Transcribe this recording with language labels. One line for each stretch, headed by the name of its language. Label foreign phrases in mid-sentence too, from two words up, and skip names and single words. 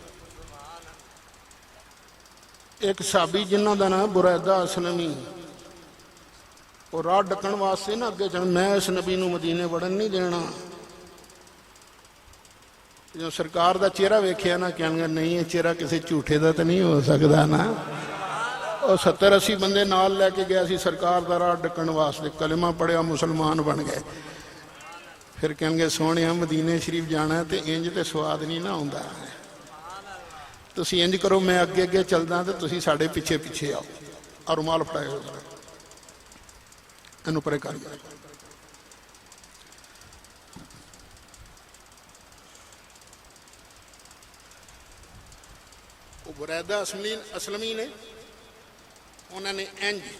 Punjabi: ایک صحابی جنہ دا نام بریدہ اسلمی، اور راہ ڈکن واسطے نا اگے چڑھ، میں اس نبی نو مدینے وڑن نہیں دینا۔ جو سرکار دا چہرہ ویکھیا نا، کہن گے نہیں یہ چہرہ کسی جھوٹے دا تو نہیں ہو سکتا نا۔ اور 70-80 بندے نال لے کے گیا سی سرکار دا راہ ڈکن واسطے، کلمہ پڑھیا مسلمان بن گئے۔ پھر کہن گے سونے مدینے شریف جانا ہے تے انج تے سواد نہیں نہ ہوندا، تسی انج کرو میں اگے اگے چلدا تے تسی ساڈے پیچھے پیچھے آؤ اور رومال پھڑائے ہو اینو پرے کر وہ بریدہ اسلمی نے انہوں نے انج